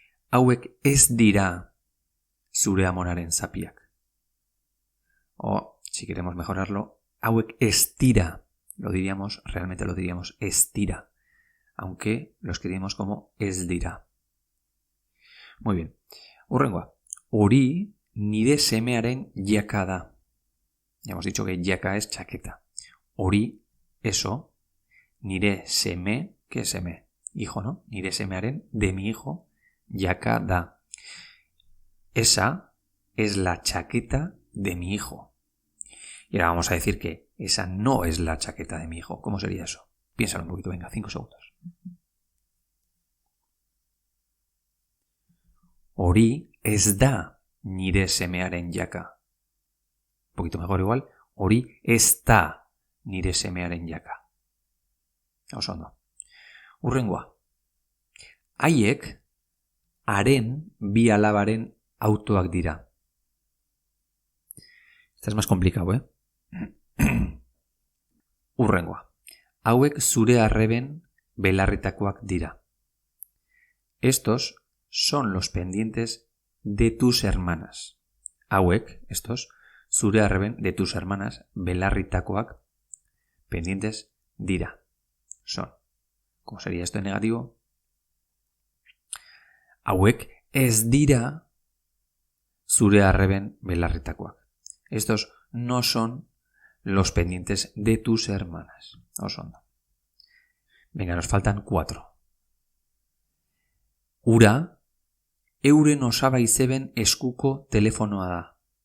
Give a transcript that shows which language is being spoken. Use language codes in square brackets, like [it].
[eu] Hauek ez dira zure amonaren zapiak. [es] O, si queremos mejorarlo, [eu] hauek ez dira. [es] Realmente lo diríamos [eu] ez dira. [es] Aunque lo escribimos como ez dira. Muy bien. [eu] Hurrengoa. Hori nire semearen jaka da. [es] Ya hemos dicho que jaka es chaqueta. [eu] Hori, [es] eso. [eu] Nire seme, [es] ¿qué es seme? Hijo, ¿no? [eu] Nire semearen, [es] de mi hijo, [eu] jaka da. [es] Esa es la chaqueta de mi hijo. Y ahora vamos a decir que esa no es la chaqueta de mi hijo. ¿Cómo sería eso? Piénsalo un poquito, venga, 5 segundos. [eu] Hori ez da nire semearen jaka. [es] Un poquito mejor igual. [eu] Hori ez da nire semearen jaka. Oso ondo. Hurrengoa. Haiek haren bi alabaren autoak dira. [es] Esta es más complicado, ¿eh? [eu] Hurrengoa. Hauek zure arreben belarritakoak dira. [es] Estos son los pendientes de tus hermanas. [eu] Hauek, [es] estos, [eu] zure arreben [es] de tus hermanas [eu] belarritakoak [es] pendientes [eu] dira. [es] Son. ¿Cómo sería esto en negativo? [eu] Hauek ez dira zure arreben belarritakoak. [es] Estos no son los pendientes de tus hermanas. [eu] Oso ondo. [es] Venga, nos faltan 4. [eu] Ura, euren osaba izeben eskuko telefonoa da.